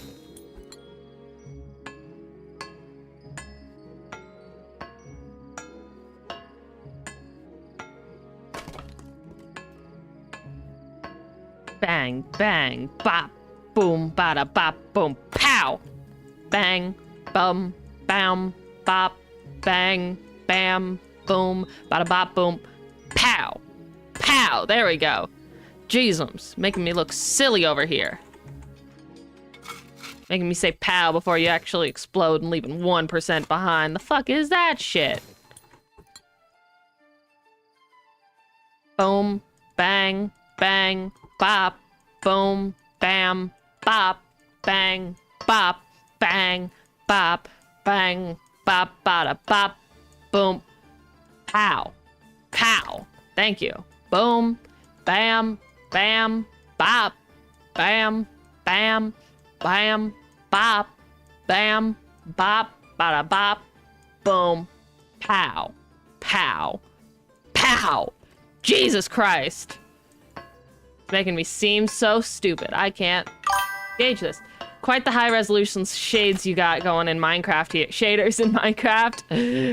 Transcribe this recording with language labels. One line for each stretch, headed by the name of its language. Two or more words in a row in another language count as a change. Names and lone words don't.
English: Bang, bang, bop, boom, bada, bop, boom, pow! Bang, bum, bam, bop, bang, bam, boom, bada, bop, boom, pow! Pow! There we go. Jeezums, making me look silly over here. Making me say pow before you actually explode and leaving 1% behind. The fuck is that shit? Boom, bang, bang, bop, boom, bam, bop, bang, bop, bang, bop, bang, bop, bada, bop, boom, pow, pow. Thank you. Boom, bam, bam, bop, bam, bam, bam, bop, bam, bop, bada, bop, boom, pow, pow, pow. Jesus Christ. It's making me seem so stupid. I can't gauge this. Quite the high resolution shades you got going in Minecraft here. Shaders in Minecraft.